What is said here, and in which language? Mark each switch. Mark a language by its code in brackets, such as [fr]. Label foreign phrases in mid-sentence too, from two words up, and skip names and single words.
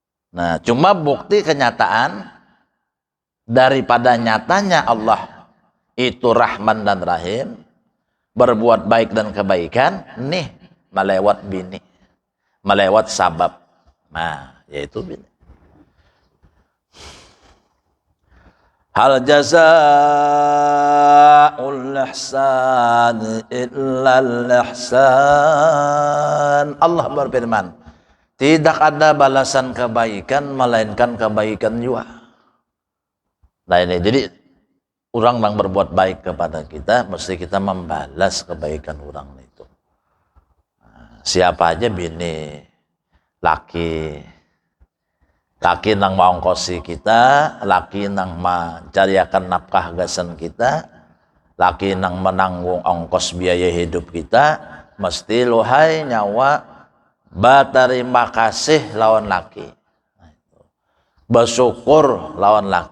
[id] Nah, cuma bukti kenyataan daripada nyatanya Allah itu Rahman dan Rahim, berbuat baik dan kebaikan, nih melewat bini, melewat sabab. Nah, yaitu bini. [ar] Hal jazaa'ul ihsan illal ihsan. [id] Allah berfirman, tidak ada balasan kebaikan melainkan kebaikan juga. Nah ini, jadi orang yang berbuat baik kepada kita, mesti kita membalas kebaikan orang itu. [bjn] Siapa aja bini, laki nang maongkosi kita, laki nang mencariakan nafkah gasan kita, laki nang menanggung ongkos biaya hidup kita, mesti lohai nyawa berterima kasih lawan laki, bersyukur lawan laki.